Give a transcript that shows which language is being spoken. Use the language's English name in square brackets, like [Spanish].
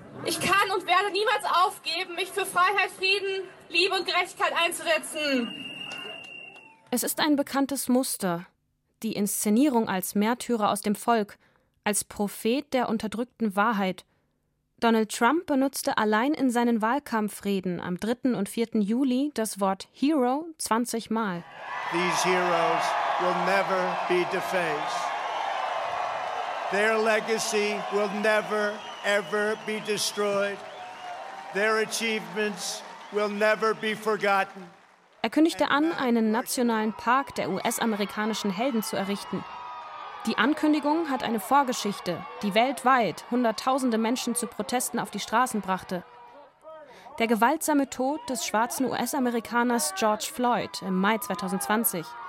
[German] Ich kann und werde niemals aufgeben, mich für Freiheit, Frieden, Liebe und Gerechtigkeit einzusetzen. Es ist ein bekanntes Muster. Die Inszenierung als Märtyrer aus dem Volk, als Prophet der unterdrückten Wahrheit. Donald Trump benutzte allein in seinen Wahlkampfreden am 3. und 4. Juli das Wort Hero 20 Mal. [English] These heroes will never be defaced. Their legacy will never, ever be destroyed. Their achievements will never be forgotten. [German] Er kündigte an, einen nationalen Park der US-amerikanischen Helden zu errichten. Die Ankündigung hat eine Vorgeschichte, die weltweit hunderttausende Menschen zu Protesten auf die Straßen brachte. Der gewaltsame Tod des schwarzen US-Amerikaners George Floyd im Mai 2020.